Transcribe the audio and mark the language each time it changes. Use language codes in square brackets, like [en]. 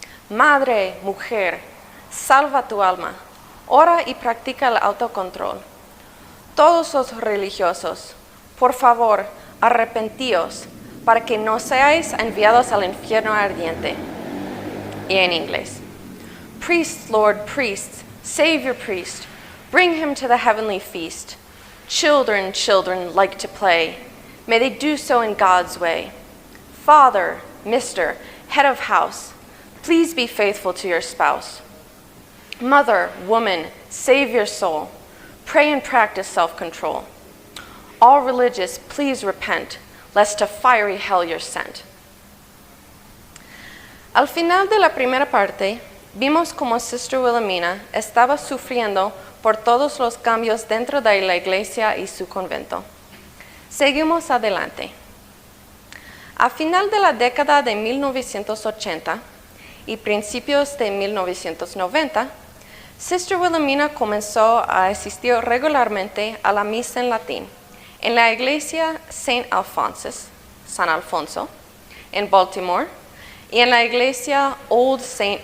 [es] Madre, mujer, salva tu alma, ora y practica el autocontrol. Todos los religiosos, por favor, arrepentíos, para que no seáis enviados al infierno ardiente. Y en inglés. [en] Priest, Lord, priest, Savior priest, bring him to the heavenly feast. Children, like to play. May they do so in God's way. Father, Mr., head of house, please be faithful to your spouse. Mother, woman, save your soul. Pray and practice self-control. All religious, please repent, lest to fiery hell you're sent. [es] Al final de la primera parte, vimos cómo Sister Wilhelmina estaba sufriendo por todos los cambios dentro de la iglesia y su convento. Seguimos adelante. A final de la década de 1980 y principios de 1990, Sister Wilhelmina comenzó a asistir regularmente a la misa en latín en la iglesia San Alfonso, en Baltimore, y en la iglesia Old St.